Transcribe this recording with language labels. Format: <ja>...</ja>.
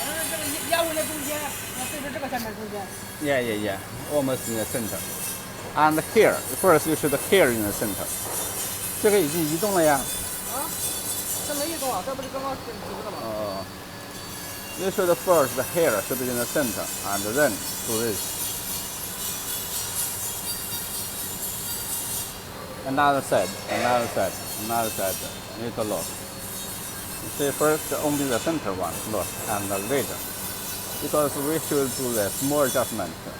<zh>这个压位的中间，对着这个下面中间。</zh> <en>Yeah. Almost in the center. And here, first you should here in the center.</en> <zh>这个已经移动了呀。这没移动啊，这不是刚刚组织的吗</zh> <en>？You should first here should be in the center, and then do this. Another side, little loss. You see, first only the center one loss, and later, because we should do the small adjustment.</en>